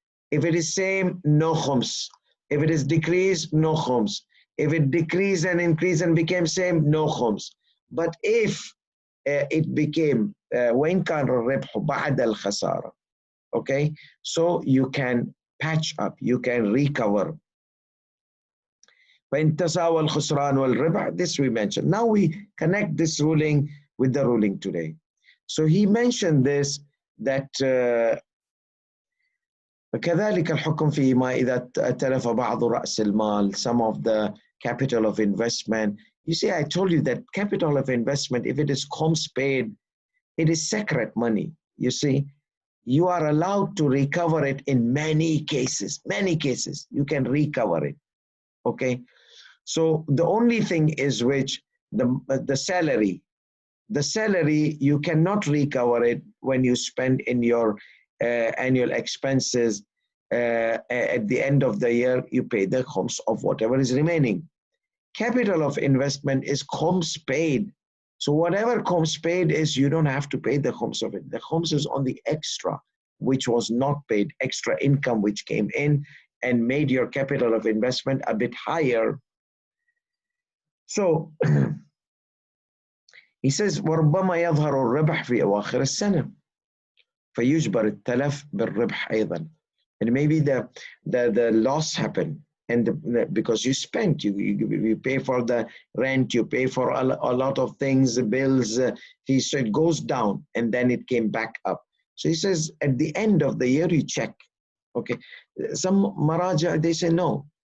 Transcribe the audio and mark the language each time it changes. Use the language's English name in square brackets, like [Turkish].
[English] If it is same, no khums. If it is decreased, no khums. If it decreased and increased and became same, no khums. But if it became [Arabic] وَإِن كَانَ الرِّبْحُ بَعْدَ الْخَسَارَةِ, [English] okay, so you can patch up, you can recover. [Arabic] فَإِن تَسَاوَى الْخُسْرَانُ وَالرِّبْحُ, [English] this we mentioned. Now we connect this ruling with the ruling today. So he mentioned this, that [Arabic] كذلك الحكم فيما إذا تلف بعض رأس المال, [English] some of the capital of investment. You see, I told you that capital of investment, if it is khums paid, it is secret money. You see, you are allowed to recover it in many cases. Many cases, you can recover it. Okay, so the only thing is which the salary. The salary, you cannot recover it when you spend in your annual expenses. At the end of the year, you pay the khums of whatever is remaining. Capital of investment is khums paid. So whatever khums paid is, you don't have to pay the khums of it. The khums is on the extra, which was not paid, extra income which came in and made your capital of investment a bit higher. So he says, [Arabic] وَرُبَّمَا يَظْهَرُ الرِّبْحُ فِي أَوَاخِرِ السَّنَةِ فَيُجْبَرُ التَّلَفُ بِالرِّبْحِ أيضًا. [English] And maybe the loss happened, and because you spent, you pay for the rent, you pay for a lot of things, bills, so it goes down and then it came back up. So he says at the end of the year you check. Okay, some maraja, they say no.